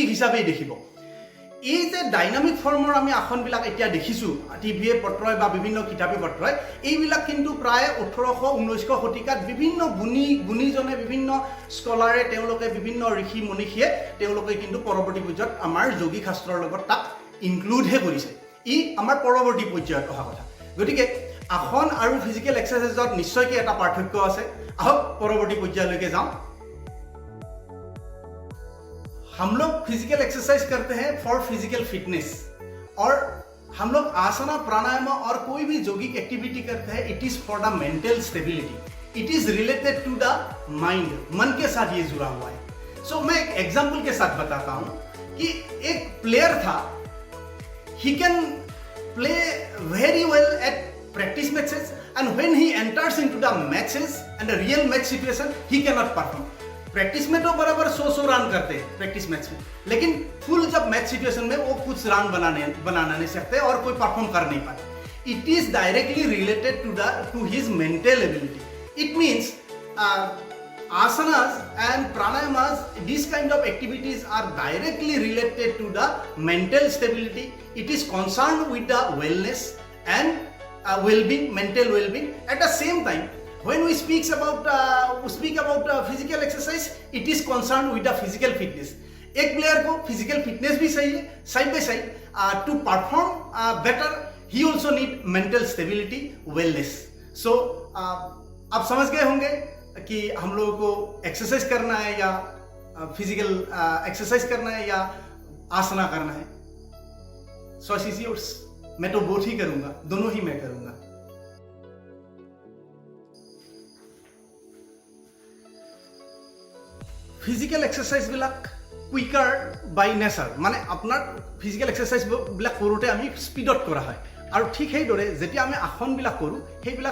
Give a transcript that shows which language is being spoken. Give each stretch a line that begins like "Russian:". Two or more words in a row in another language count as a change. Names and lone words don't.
Assamese: হিচাপেই দেখিব এই যে ডাইনামিক ফৰ্মৰ আমি আসনবিলাক এতিয়া দেখিছোঁ টিভিয়ে পত্ৰই বা বিভিন্ন কিতাপে পত্ৰই এইবিলাক কিন্তু প্ৰায় 1800-1900 শতিকাত বিভিন্ন গুণীজনে বিভিন্ন স্কলাৰে তেওঁলোকে বিভিন্ন ঋষি মনীষীয়ে তেওঁলোকে কিন্তু পৰৱৰ্তী পৰ্যায়ত আমাৰ যোগী শাস্ত্ৰৰ লগত তাক ইনক্লুডহে কৰিছে ই আমাৰ পৰৱৰ্তী পৰ্যায়ত অহা কথা গতিকে আসন আৰু
English: physical exercise
Assamese: নিশ্চয়কৈ এটা পাৰ্থক্য আছে আহক পৰৱৰ্তী পৰ্যায়লৈকে যাওঁ
Hindi: हम लोग
English: physical exercise
Hindi: करते हैं
English: for physical fitness
Hindi: और हम लोग आसना प्राणायाम और कोई भी
English: yogic activity
Hindi: करते हैं
English: it is for the mental stability it is related to the mind
Hindi: मन के साथ ये जुड़ा हुआ है सो मैं एक एग्जांपल के साथ बताता हूं कि एक प्लेयर
English: था he can play very well at practice matches and when he enters into the matches and the real match situation he cannot perform
Hindi: प्रैक्टिस में तो बराबर 100 रन करते हैं प्रैक्टिस मैच में लेकिन फुल जब मैच सिचुएशन में वो कुछ रन बनाना नहीं सकते और कोई परफॉर्म कर नहीं पाते
English: it is directly related to his mental ability it means asanas and pranayamas these kind of activities are directly related to the mental stability it is concerned with the wellness and well-being mental well-being at the same time when we speak about physical exercise it is concerned with the physical fitness
Hindi: एक प्लेयर को
English: physical fitness
Hindi: भी चाहिए
English: side by side to perform better he also need mental stability wellness so
Hindi: आप समझ गए होंगे कि हम लोगों को एक्सरसाइज करना है या
English: physical exercise
Hindi: करना है या आसना करना है
English: so is yours
Hindi: मैं तो बोथ ही करूंगा दोनों ही मैं करूंगा
English: physical exercise quicker by nature
Assamese: মানে আপোনাৰ
English: physical exercise
Assamese: কৰোঁতে আমি স্পীডত কৰা হয় আৰু ঠিক সেইদৰে যেতিয়া আমি আসনবিলাক কৰোঁ সেইবিলাক